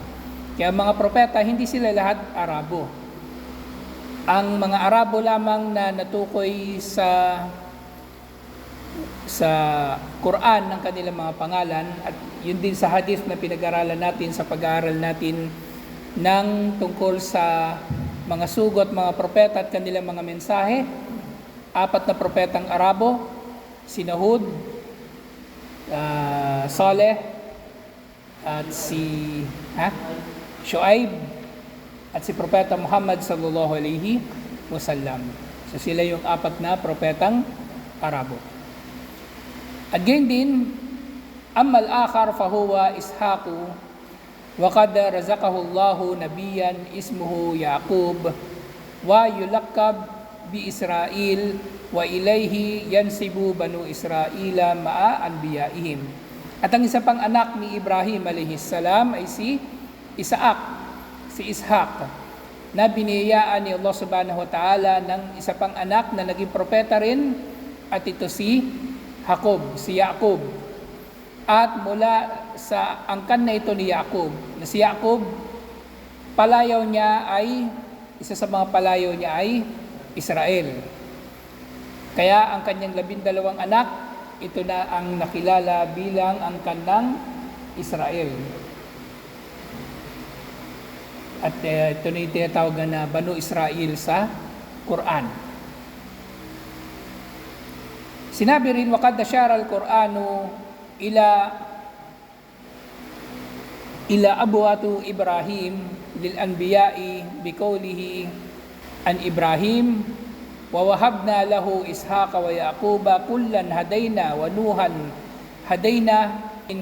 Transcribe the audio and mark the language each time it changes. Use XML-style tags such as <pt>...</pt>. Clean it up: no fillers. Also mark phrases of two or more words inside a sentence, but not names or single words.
<tl>Kaya mga propeta, hindi sila lahat Arabo. Ang mga Arabo lamang na natukoy sa Quran ng kanilang mga pangalan at yun din sa hadith na pinag-aralan natin sa pag-aaral natin ng tungkol sa mga sugot, mga propeta at kanilang mga mensahe. 4 na propetang Arabo, si Hud, Saleh, at si Shuaib, at si Propeta Muhammad</tl> <ar>صلى الله عليه وسلم.</ar> <tl>So sila yung 4 na propetang Arabo. At gayon din,</tl> <ar>أما الآخر فهو إسحاق وقد رزقه الله نبيا اسمه يعقوب ويلقب بإسرائيل وإليه ينسب بنو إسرائيل مع أنبيائهم.</ar> <tl>At ang isa pang anak ni Ibrahim</tl> <ar>عليه السلام</ar> <tl>ay si Ishaq, na biniyayaan ni Allah</tl> <ar>سبحانه وتعالى</ar> <tl>ng isa pang anak na naging propeta rin, at ito si Yaqub. At mula sa angkan na ito ni Yaqub, na si Yaqub, palayaw niya ay, isa sa mga palayaw niya ay Israel. Kaya ang kanyang 12 anak, ito na ang nakilala bilang angkan ng Israel. At ito na yung tinatawagan na Banu Israel sa Quran. Sinabi rin,</tl> <ar>وَقَدْ أَشَارَ الْقُرْآنُ إِلَى أَبْوَةُ إِبْرَاهِيمَ لِلْأَنْبِيَاءِ بِقَوْلِهِ عَنْ إِبْرَاهِيمَ وَوَهَبْنَا لَهُ إِسْحَاقَ وَيَعْقُوبَ كُلًّا هَدَيْنَا وَنُوحًا هَدَيْنَا مِنْ</ar>